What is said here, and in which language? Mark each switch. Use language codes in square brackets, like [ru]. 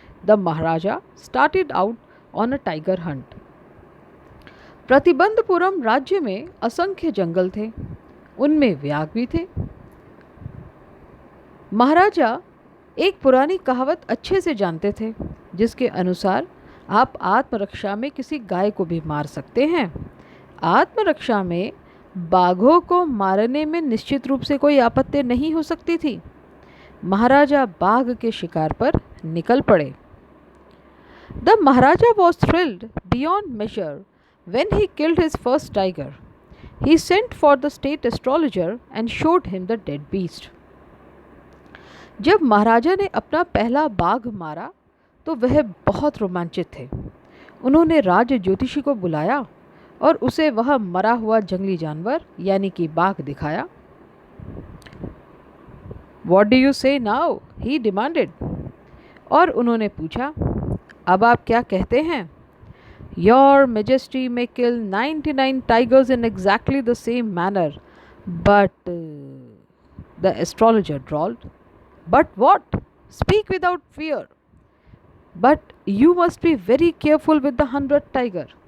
[en] The Maharaja started out on a tiger hunt. [hi] Pratibandapuram राज्य में असंख्य जंगल थे, उनमें व्याघ्र भी थे। महाराजा एक पुरानी कहावत अच्छे से जानते थे, जिसके अनुसार आप आत्मरक्षा में किसी गाय को भी मार सकते हैं। आत्मरक्षा में बाघों को मारने में निश्चित रूप से कोई आपत्ति नहीं हो सकती थी। महाराजा बाघ के शिकार पर निकल पड़े। [en] The maharaja was thrilled beyond measure when he killed his first tiger. He sent for the state astrologer and showed him the dead beast. [hi] जब महाराजा ने अपना पहला बाघ मारा तो वह बहुत रोमांचित थे। उन्होंने राज ज्योतिषी को बुलाया और उसे वह मरा हुआ जंगली जानवर यानी कि बाघ दिखाया। [en] What do you say now? He demanded. [hi] और उन्होंने पूछा, अब आप क्या कहते हैं? [en] Your Majesty may kill 99 tigers in exactly the same manner, but the astrologer drawled. But what? Speak without fear. But you must be very careful with the 100th tiger.